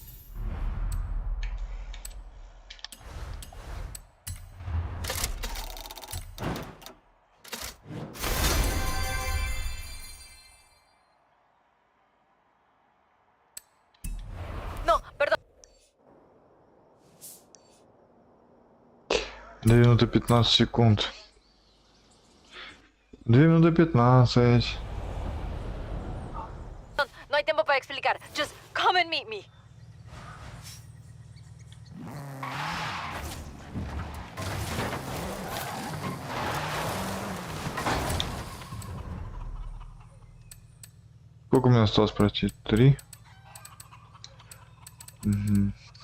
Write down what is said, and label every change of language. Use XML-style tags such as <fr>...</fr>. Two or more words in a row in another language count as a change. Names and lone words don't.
<es>No, perdón.</es> <ru>2 минуты 15 секунд. 2 минуты 15.</ru> <es>No hay tiempo para explicar.</es> <en>Just come and meet me.</en> <ru>Сколько у меня осталось пройти? 3. Угу.</ru>